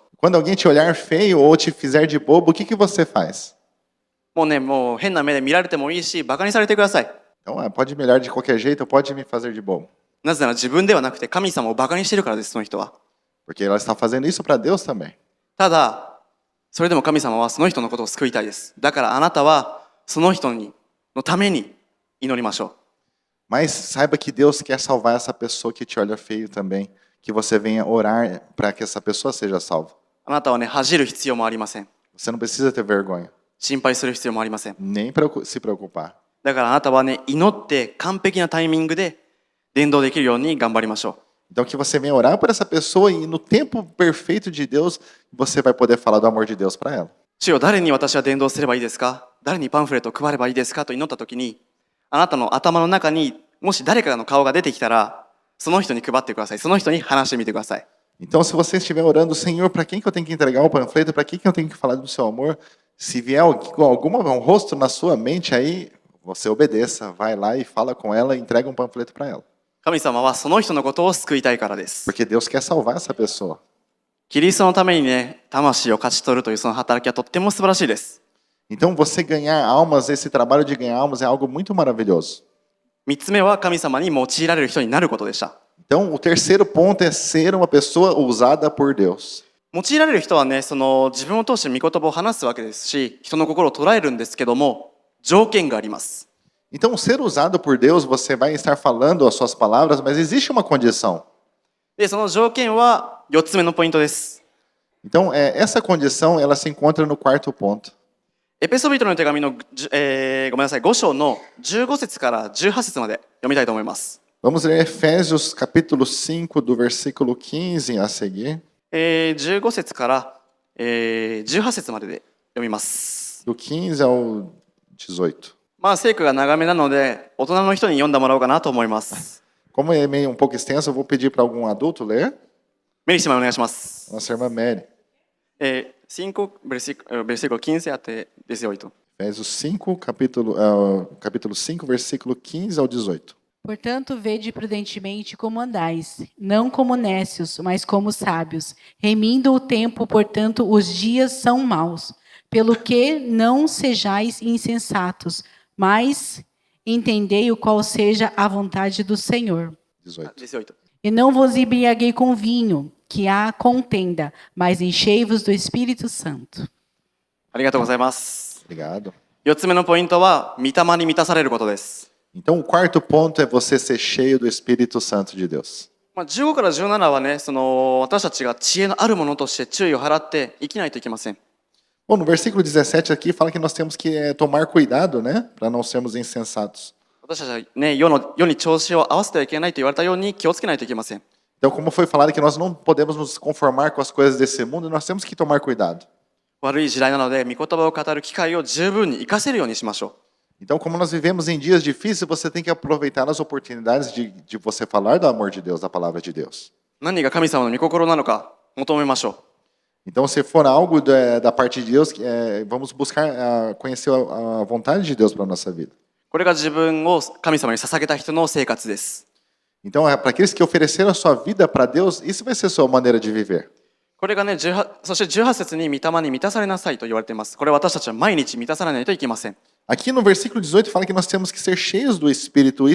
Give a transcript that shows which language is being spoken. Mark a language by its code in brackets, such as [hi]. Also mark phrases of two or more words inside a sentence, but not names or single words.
[pt] Quando alguém te olhar feio ou te fizer de bobo, o que você faz? [ja] う。もう変な目で見られてもいいし、バカにされてください。 [pt] Então, pode me olhar de qualquer jeito, pode me fazer de bobo. [ja] なぜなら自分ではなくて神様をバカにしてるからです、その人は。 [pt] Porque ela está fazendo isso para Deus também. [ja] ただ、それでも神様はその人のことを救いたいです。だからあなたはその人のために祈りましょう。 [pt] Mas saiba que Deus quer salvar essa pessoa que te olha feio também. Que você venha orar para que essa pessoa seja salva. [ja] あなたはね、恥じる必要もありません。 [pt] Você não precisa ter vergonha. [ja] 心配する必要もありません。 [pt] Nem se preocupar. [ja] だからあなたはね、祈って完璧なタイミングで伝道できるように頑張りましょう。 [pt] Então que você venha orar por essa pessoa e no tempo perfeito de Deus, você vai poder falar do amor de Deus para ela. [ja] 主よ、誰に私は伝道すればいいですか？誰にパンフレットを配ればいいですか？と祈った時に、あなたの頭の中にもし誰かの顔が出てきたら、その人に配ってください。その人に話してみてください。 [pt] Então, se você estiver orando, Senhor, para quem que eu tenho que entregar o panfleto? Para quem que eu tenho que falar do seu amor? Se vier um rosto na sua mente, aí você obedeça. Vai lá e fala com ela e entrega um panfleto para ela. [ja] 神様はその人のことを救いたいからです。 [pt] Porque Deus quer salvar essa pessoa. [ja] キリストのためにね、魂を勝ち取るというその働きはとっても素晴らしいです。 [pt] Então, você ganhar almas, esse trabalho de ganhar almas é algo muito maravilhoso. [ja] 3 つ目は神様に用いられる人になることでした。 [pt] Então, o terceiro ponto é ser uma pessoa usada por Deus. [ja] 用いられる人はね、自分を通して御言葉を話すわけですし、人の心を捉えるんですけども、条件があります。 [pt] Então, ser usado por Deus, você vai estar falando as suas palavras, mas existe uma condição. [ja] で、その条件は4つ目のポイントです。 [pt] Então, essa condição, ela se encontra no quarto ponto. [ja] エペソビトの手紙の、5章の15節から18節まで読みたいと思います。 [pt] Vamos ler Efésios capítulo 5, do versículo 15 a seguir. [ja] 15節から 18節までで読みます。 [pt] Do 15 ao 18. [ja] まあ聖句が長めなので大人の人に読んでもらおうかなと思います。 [pt] Como é meio um pouco extenso, eu vou pedir para algum adulto ler. [ja] メリー姉妹お願いします。 [pt] Nossa irmã Mary. 5 versículo 15 até 18. Efésios 5, capítulo 5, versículo 15 ao 18. Portanto, vede prudentemente como andais, não como nécios, mas como sábios, remindo o tempo, portanto, os dias são maus. Pelo que não sejais insensatos, mas entendei o qual seja a vontade do Senhor. 18. 18. E não vos embriaguei com vinho, que há contenda, mas enchei-vos do Espírito Santo. [ja] ありがとうございます。 [pt] Obrigado. [ja] 4つ目のポイントは御霊に満たされることです。 [pt] Então, o quarto ponto é você ser cheio do Espírito Santo de Deus. [ja] 15 から17はね、私たちが知恵のあるものとして注意を払って生きないといけません。 [pt] Bom, no versículo 17 aqui fala que nós temos que tomar cuidado, né? Para não sermos insensatos. [ja] 私たちはね、世に調子を合わせてはいけないと言われたように気をつけないといけません。 [pt] Então, como foi falado que nós não podemos nos conformar com as coisas desse mundo, nós temos que tomar cuidado. [ja] 悪い時代なので、御言葉を語る機会を十分に生かせるようにしましょう。 [pt] Então, como nós vivemos em dias difíceis, você tem que aproveitar as oportunidades de você falar do amor de Deus, da palavra de Deus. [ja] 何が神様の御心なのか求めましょう。 [pt] Então, se for algo da parte de Deus, vamos buscar conhecer a vontade de Deus para a nossa vida. [ja] これが自分を神様に捧げた人の生活です。 Então, para aqueles que ofereceram a sua vida para Deus, isso vai ser a sua maneira de viver. これがね、そして18節に御霊に満たされなさいと言われています。これ私たちは毎日満たされないといけません。 [pt] Aqui no versículo 18 fala que nós temos que ser cheios do Espírito.